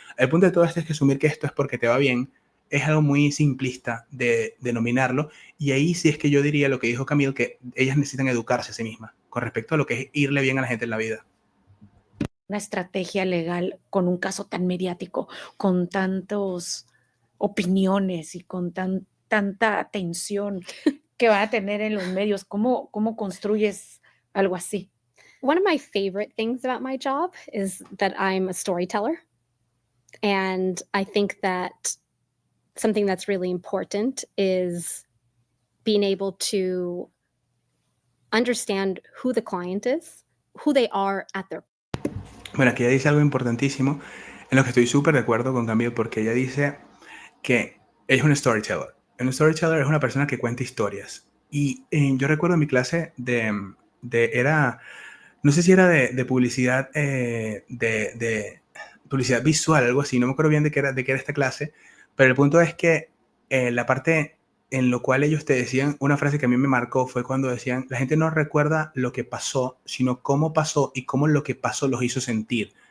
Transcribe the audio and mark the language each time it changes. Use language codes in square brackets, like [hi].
[es] El punto de todo esto es que asumir que esto es porque te va bien es algo muy simplista de denominarlo, y ahí sí es que yo diría lo que dijo Camille, que ellas necesitan educarse a sí mismas con respecto a lo que es irle bien a la gente en la vida. Una estrategia legal con un caso tan mediático, con tantos opiniones y con tanta atención que va a tener en los medios? ¿Cómo construyes algo así? [en] One of my favorite things about my job is that I'm a storyteller. And I think that something that's really important is being able to understand who the client is, who they are at their... [es] Bueno, aquí ella dice algo importantísimo en lo que estoy súper de acuerdo con Camille, porque ella dice que ella es un storyteller. Un storyteller es una persona que cuenta historias. Y yo recuerdo en mi clase era, no sé si era de publicidad, de publicidad visual, algo así, no me acuerdo bien de qué era esta clase, pero el punto es que la parte en lo cual ellos te decían, una frase que a mí me marcó fue cuando decían, la gente no recuerda lo que pasó, sino cómo pasó y cómo lo que pasó los hizo sentir.